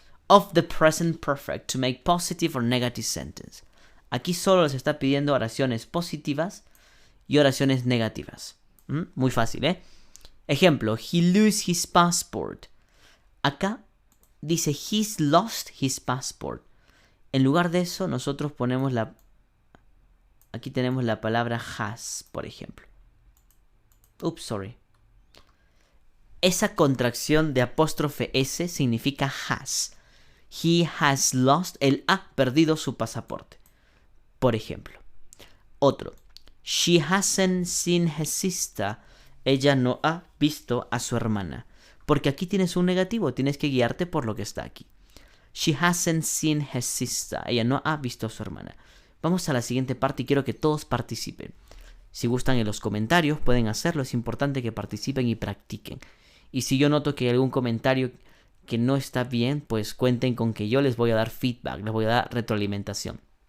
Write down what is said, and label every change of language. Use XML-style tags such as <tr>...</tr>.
<en>Of the present perfect to make positive or negative sentence.</en> <es>Aquí solo les está pidiendo oraciones positivas y oraciones negativas. Muy fácil, ¿eh? Ejemplo,</es> <en>he lose his passport.</en> <es>Acá dice</es> <en>he's lost his passport.</en> <es>En lugar de eso, nosotros ponemos aquí tenemos la palabra has, por ejemplo.</es> <en>Oops, sorry.</en> <es>Esa contracción de apóstrofe S significa has.</es> <en>He has lost,</en> <es>él ha perdido su pasaporte. Por ejemplo. Otro.</es> <en>She hasn't seen her sister.</en> <es>Ella no ha visto a su hermana. Porque aquí tienes un negativo, tienes que guiarte por lo que está aquí.</es> <en>She hasn't seen her sister.</en> <es>Ella no ha visto a su hermana. Vamos a la siguiente parte y quiero que todos participen. Si gustan en los comentarios, pueden hacerlo. Es importante que participen y practiquen. Y si yo noto que hay algún comentario que no está bien, pues cuenten con que yo les voy a dar feedback, les voy a dar retroalimentación.</es>